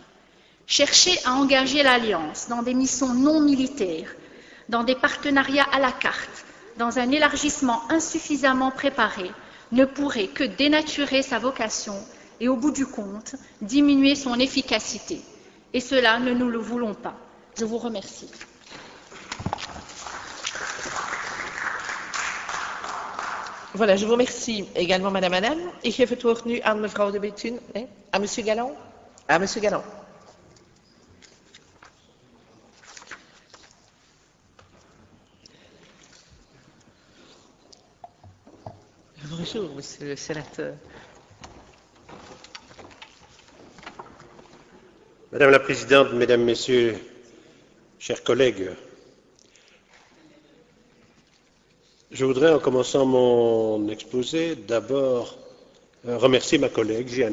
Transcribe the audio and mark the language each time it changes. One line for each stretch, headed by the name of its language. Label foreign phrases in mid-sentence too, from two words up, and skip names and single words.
French: Chercher à engager l'Alliance dans des missions non militaires, dans des partenariats à la carte, dans un élargissement insuffisamment préparé, ne pourrait que dénaturer sa vocation et au bout du compte, diminuer son efficacité. Et cela, ne nous le voulons pas. Je vous remercie. Voilà, je vous remercie également, Madame Annan.
Dutch: Ik geef het woord nu aan mevrouw de Béthune.
French: À Monsieur Galland. À Monsieur Galland. Bonjour, Monsieur le Sénateur. Madame la Présidente, Mesdames, Messieurs, chers collègues, je voudrais, en commençant mon exposé, d'abord remercier ma collègue, Jeanne